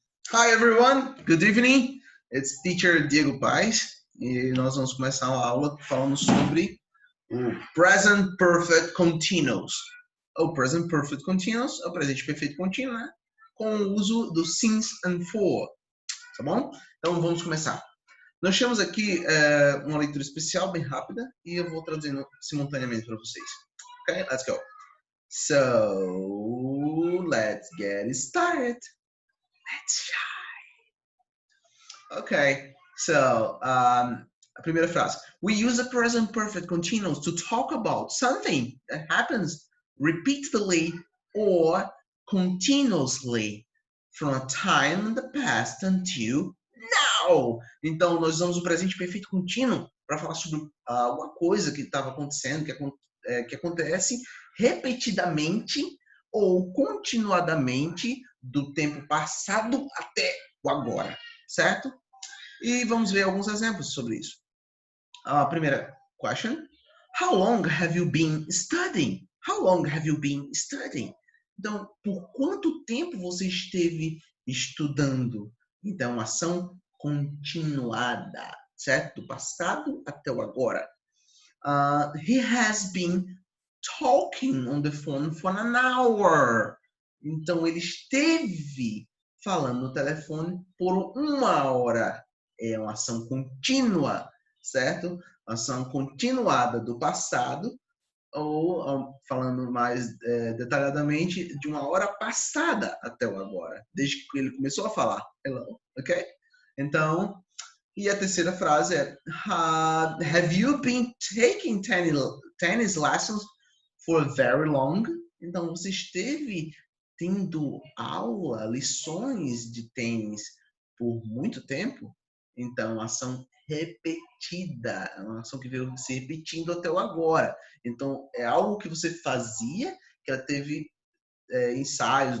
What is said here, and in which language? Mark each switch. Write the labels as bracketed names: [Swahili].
[English] Hi everyone, good evening. It's teacher [Portuguese] Diego Paes e nós vamos começar a aula falando sobre o Present Perfect Continuous. O Present Perfect Continuous é o presente perfeito contínuo, né? Com o uso do [English] since and for, [Portuguese] tá bom? Então vamos começar. Nós temos aqui uma leitura especial bem rápida e eu vou traduzindo simultaneamente para vocês. [English] Ok, let's go. So, let's get started. Let's try. Okay, so [Portuguese] a primeira frase. [English] We use the present perfect continuous to talk about something that happens repeatedly or continuously from a time in the past until now. [Portuguese] Então, nós usamos o presente perfeito contínuo para falar sobre uma coisa que estava acontecendo, que acontece repetidamente ou continuadamente do tempo passado até o agora, certo? E vamos ver alguns exemplos sobre isso. A primeira [English] question: How long have you been studying? How long have you been studying? [Portuguese] Então, por quanto tempo você esteve estudando? Então, ação continuada, certo? Do passado até o agora. [English] He has been talking on the phone for an hour. [Portuguese] Então, ele esteve falando no telefone por 1 hora. É uma ação contínua, certo? Ação continuada do passado, ou falando mais detalhadamente, de 1 hora passada até o agora, desde que ele começou a falar. [English] Hello, ok? [Portuguese] Então, e a terceira frase é: [English] Have you been taking tennis lessons for very long? [Portuguese] Então, você esteve tendo aula, lições de tênis por muito tempo? Então, ação repetida, é uma ação que veio se repetindo até o agora. Então, é algo que você fazia, que ela teve ensaios.